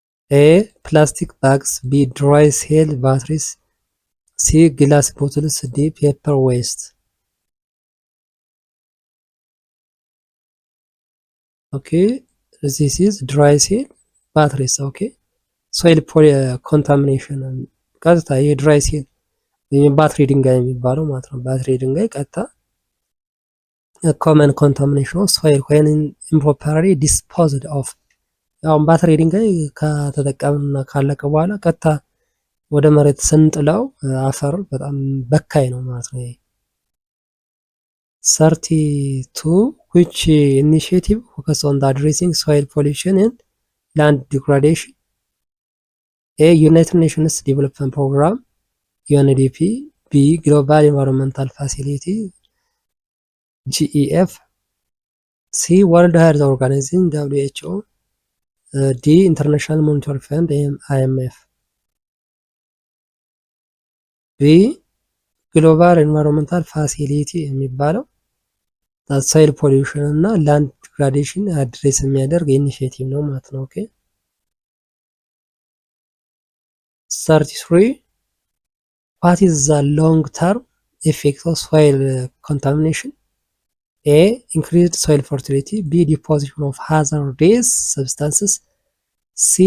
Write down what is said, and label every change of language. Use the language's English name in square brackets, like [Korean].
[English] A plastic bags, B dry cell batteries, C glass bottles, D paper waste. Okay, this is dry cell batteries. [Amharic] Okay, soil contamination ቀጥታ የድራይ ሴል ባትሪ ድንጋይ የሚባለው ማለት ነው። ባትሪ ድንጋይ ቀጥታ [English] common contamination of soil when improperly disposed of። [Amharic] ያው ባትሪ ድንጋይ ከተጠቀምና ካለቀ በኋላ ቀጥታ ወደ መሬት ስንጥለው አፈር በጣም በካይ ነው ማለት ነው። [English] 32 which initiative focus on the addressing soil pollution and land degradation? A United Nations Development Program UNDP, B Global Environmental Facility GEF, C World Health Organization WHO, D International Monetary Fund IMF. B ግሎባል ኤንቫይሮንመንታል ፋሲሊቲ የሚባለው ሶይል ፖሊዩሽን እና ላንድ ዲግራዴሽን አድሬስ የሚያደርግ ኢኒሼቲቭ [Amharic] ነው ማለት ነው። [English] ኦኬ 33 what is the long term effect of soil contamination? A. Increased soil fertility. B. Deposition of hazardous substances. C.